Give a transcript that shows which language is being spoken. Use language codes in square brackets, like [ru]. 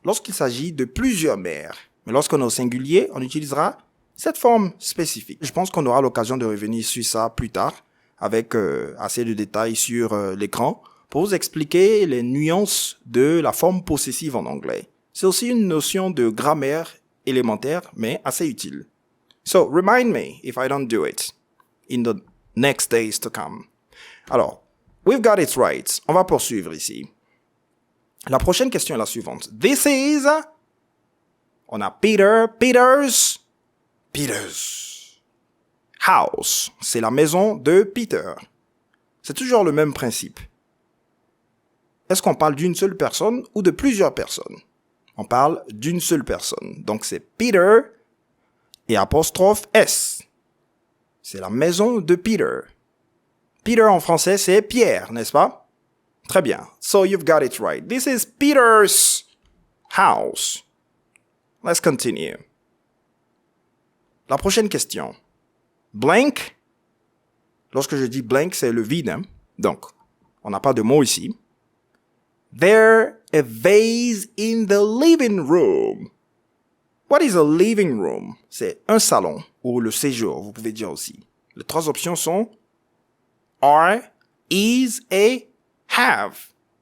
[fr] Lorsqu'il s'agit de plusieurs mères. Mais lorsqu'on est au singulier, on utilisera cette forme spécifique. Je pense qu'on aura l'occasion de revenir sur ça plus tard avec assez de détails sur l'écran pour vous expliquer les nuances de la forme possessive en anglais. C'est aussi une notion de grammaire élémentaire, mais assez utile. [en] So, remind me if I don't do it in the next days to come. [fr] Alors, [en] we've got it right. [fr] On va poursuivre ici. La prochaine question est la suivante. [en] This is... [fr] On a Peter's house. C'est la maison de Peter. C'est toujours le même principe. Est-ce qu'on parle d'une seule personne ou de plusieurs personnes? On parle d'une seule personne. Donc, c'est Peter et apostrophe S. C'est la maison de Peter. Peter en français, c'est Pierre, n'est-ce pas? Très bien. [en] So, you've got it right. This is Peter's house. Let's continue. [fr] La prochaine question. [en] Blank. [fr] Lorsque je dis blank, c'est le vide. Hein? Donc, on n'a pas de mot ici. [en] There a vase in the living room. What is a living room? [fr] C'est un salon ou le séjour, vous pouvez dire aussi. Les trois options sont are, is et have.